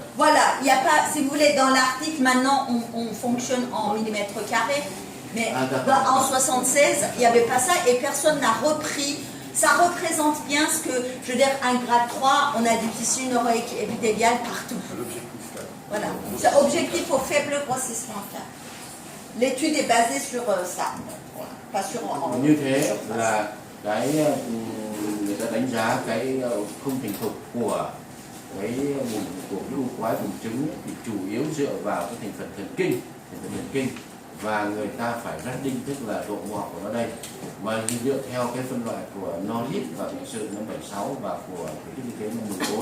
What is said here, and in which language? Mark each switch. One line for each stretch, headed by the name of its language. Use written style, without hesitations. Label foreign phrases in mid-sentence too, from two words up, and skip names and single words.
French: Voilà, il n'y a pas, si vous voulez, dans l'article, maintenant, on fonctionne en millimètres carrés, mais en 76, il n'y avait pas ça et personne n'a repris. Ça représente bien ce que, je veux dire, un grade 3, on a du tissu neuroépithélial partout. À l'objectif 4. Voilà, c'est objectif au faible grossissement 4. L'étude est basée sur ça, voilà. Pas sur
Vietnamese: Như thế là cái người ta đánh giá cái không thành thục của cái vùng của u quái buồng trứng thì chủ yếu dựa vào cái thành phần thần kinh, và người ta phải grading, tức là độ ngọt của nó đây, mà dựa theo cái phân loại của Norris và bệnh sự năm 76 và của cái y tế năm 14.